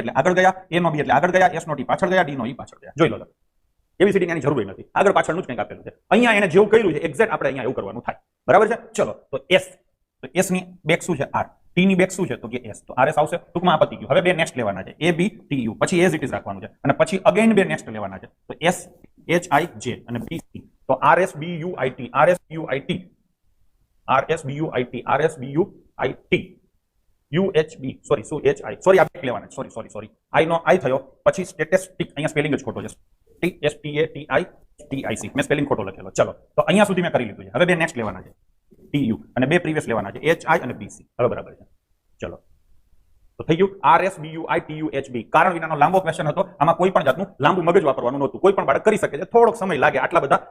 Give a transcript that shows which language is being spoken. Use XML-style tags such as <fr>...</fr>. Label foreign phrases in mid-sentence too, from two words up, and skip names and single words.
<gu>એટલે આગળ ગયા A નો B એટલે આગળ ગયા S નો T પાછળ ગયા D નો E પાછળ ગયા જોઈ લો એબીસીડી ની જરૂર નથી આગળ પાછળનું જ કંઈક આપેલું છે અહીંયા એને જેવું કર્યું છે એક્ઝેક્ટ આપણે અહીંયા એવું કરવાનું થાય બરાબર છે ચલો તો S ની બેક શું છે R T ની બેક શું છે તો કે S તો RS આવશે ટૂંકમાં આ પતી ગયું હવે બે નેક્સ્ટ લેવાના છે A B T U પછી</gu> <en>as it is</en> <gu>રાખવાનું છે અને પછી અગેન બે નેક્સ્ટ લેવાના છે તો S H I J અને B C તો RS B U I T RS B U I T RS B U I T RS B U I T UHB સોરી શું HI સોરી આ બેક લેવાના છે સોરી I નો I થયો પછી સ્ટેટિસ્ટિક અહીંયા સ્પેલિંગ જ ખોટો છે STATISTIC મેં સ્પેલિંગ ખોટો લખેલો ચલો તો અહીંયા સુધી મેં કરી લીધું છે હવે બે નેક્સ્ટ લેવાના છે TU અને બે પ્રીવિયસ લેવાના છે HI અને BC હવે બરાબર છે ચલો તો થઈ ગયું RSBUITUHB કારણ વિનાનો લાંબો ક્વેશ્ચન હતો આમાં કોઈ પણ જાતનું લાંબુ મગજ વાપરવાનું નહોતું કોઈ પણ બાળક કરી શકે છે થોડોક સમય લાગે આટલા બધા</gu>